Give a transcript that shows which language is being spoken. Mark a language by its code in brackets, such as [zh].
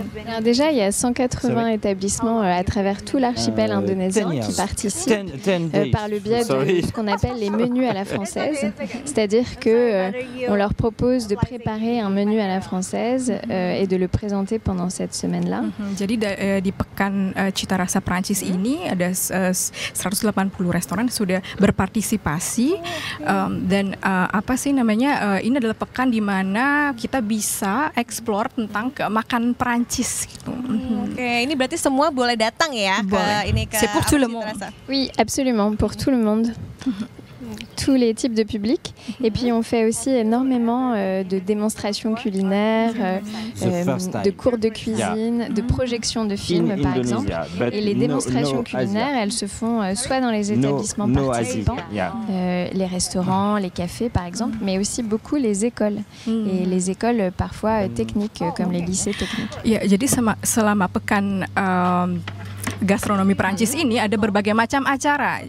[fr] Alors déjà, il y a 180 établissements à travers tout l'archipel indonésien qui participent par le biais de ce qu'on appelle les menus à la française. C'est-à-dire qu'on leur propose de préparer un menu à la française et de le présenter pendant cette semaine-là. [id] Jadi di pekan Cita Rasa Prancis ini ada 180 restoran sudah berpartisipasi dan ini adalah pekan di mana kita bisa explore tentang makan Prancis gitu. Oke, ini berarti semua boleh datang ya ke [fr] C'est pour tout le monde. Oui, absolument, pour tout le monde. Tous les types de publics. Et puis on fait aussi énormément de démonstrations culinaires, de cours de cuisine, de projections de films par exemple. Et les démonstrations culinaires, elles se font soit dans les établissements participants, les restaurants, les cafés par exemple, mais aussi beaucoup les écoles. Et les écoles parfois techniques comme les lycées techniques. [id] Ya, jadi selama pekan gastronomi Prancis ini ada berbagai macam acara.